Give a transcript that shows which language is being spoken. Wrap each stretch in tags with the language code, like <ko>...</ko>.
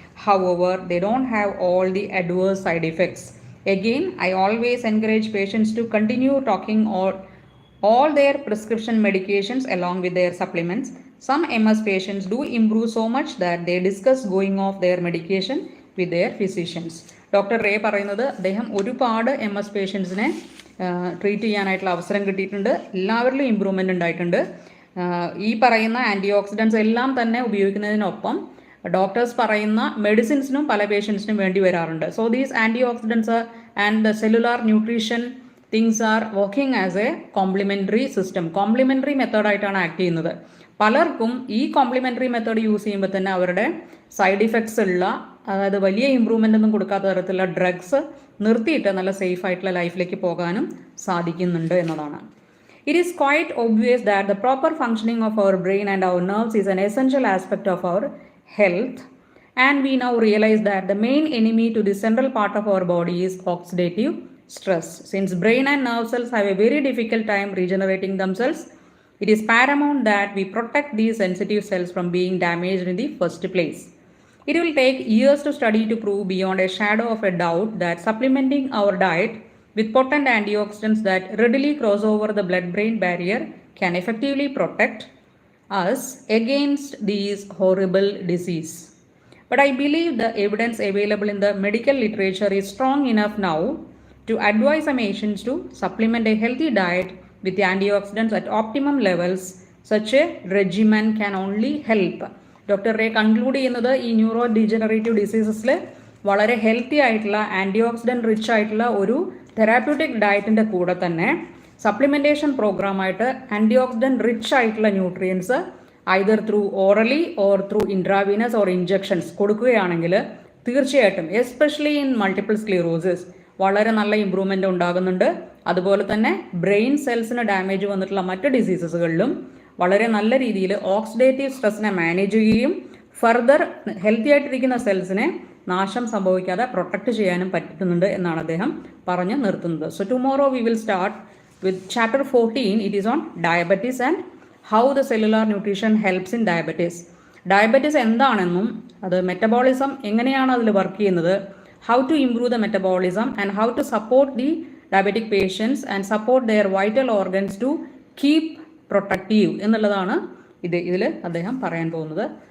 <en>However, they don't have all the adverse side effects. Again, I always encourage patients to continue taking all their prescription medications along with their supplements. Some MS patients do improve so much that they discuss going off their medication with their physicians.</en> <ml>Doctor ray പറയുന്നത് അദ്ദേഹം ഒരുപാട് MS പേഷ്യൻസിനെ treat ചെയ്യാനായിട്ടുള്ള അവസരം കിട്ടിയിട്ടുണ്ട്. എല്ലാവരിലും improvement ഉണ്ടായിട്ടുണ്ട്. ഈ പറയുന്ന ആൻറ്റി ഓക്സിഡൻസ് എല്ലാം തന്നെ ഉപയോഗിക്കുന്നതിനൊപ്പം ഡോക്ടേഴ്സ് പറയുന്ന മെഡിസിൻസിനും പല പേഷ്യൻസിനും വേണ്ടി വരാറുണ്ട്.</ml> <en>So these antioxidants and the cellular nutrition things are working as a complementary system.</en> <ml>Complimentary മെത്തേഡായിട്ടാണ് act ചെയ്യുന്നത്. പലർക്കും ഈ കോംപ്ലിമെൻ്ററി മെത്തേഡ് യൂസ് ചെയ്യുമ്പോൾ തന്നെ അവരുടെ സൈഡ് ഇഫക്ട്സ് ഉള്ള, അതായത് വലിയ ഇമ്പ്രൂവ്മെൻ്റ് ഒന്നും കൊടുക്കാത്ത തരത്തിലുള്ള ഡ്രഗ്സ് നിർത്തിയിട്ട് നല്ല സേഫ് ആയിട്ടുള്ള ലൈഫിലേക്ക് പോകാനും സാധിക്കുന്നുണ്ട് എന്നതാണ്.</ml> <en>It is quite obvious that the proper functioning of our brain and our nerves is an essential aspect of our health, and we now realize that the main enemy to the central part of our body is oxidative stress. Since brain and nerve cells have a very difficult time regenerating themselves, it is paramount that we protect these sensitive cells from being damaged in the first place. It will take years to study to prove beyond a shadow of a doubt that supplementing our diet with potent antioxidants that readily cross over the blood-brain barrier can effectively protect us against these horrible disease. But I believe the evidence available in the medical literature is strong enough now to advise some patients to supplement a healthy diet with antioxidants at optimum levels. Such a regimen can only help.</en> <ml>Doctor ray conclude ചെയ്യുന്നത് ഈ neuro degenerative ഡിസീസസിൽ വളരെ healthy ആയിട്ടുള്ള anti oxidant rich ആയിട്ടുള്ള ഒരു therapeutic ഡയറ്റിൻ്റെ കൂടെ തന്നെ supplementation പ്രോഗ്രാമായിട്ട് anti oxidant rich ആയിട്ടുള്ള nutrients</ml> <en>either through orally or through intravenous or injections</en> <ml>കൊടുക്കുകയാണെങ്കിൽ തീർച്ചയായിട്ടും</ml> <en>especially in multiple sclerosis</en> <ml>വളരെ നല്ല ഇമ്പ്രൂവ്മെൻ്റ് ഉണ്ടാകുന്നുണ്ട്. അതുപോലെ തന്നെ ബ്രെയിൻ സെൽസിന് ഡാമേജ് വന്നിട്ടുള്ള മറ്റ് ഡിസീസസുകളിലും വളരെ നല്ല രീതിയിൽ ഓക്സിഡേറ്റീവ് സ്ട്രെസ്സിനെ മാനേജ് ചെയ്യുകയും ഫർദർ ഹെൽത്തി ആയിട്ടിരിക്കുന്ന സെൽസിനെ നാശം സംഭവിക്കാതെ പ്രൊട്ടക്റ്റ് ചെയ്യാനും പറ്റുന്നുണ്ട് എന്നാണ് അദ്ദേഹം പറഞ്ഞു നിർത്തുന്നത്.</ml> <en>So tomorrow we will start with chapter 14. It is on diabetes and how the cellular nutrition helps in diabetes.</en> <ml>Diabetes എന്താണെന്നും അത് മെറ്റബോളിസം എങ്ങനെയാണ് അതിൽ വർക്ക് ചെയ്യുന്നത്,</ml> <en>how to improve the metabolism and how to support the diabetic patients and support their vital organs to keep protective</en> <ml>എന്നുള്ളതാണ് ഇതിൽ അദ്ദേഹം പറയാൻ പോകുന്നത്.</ml>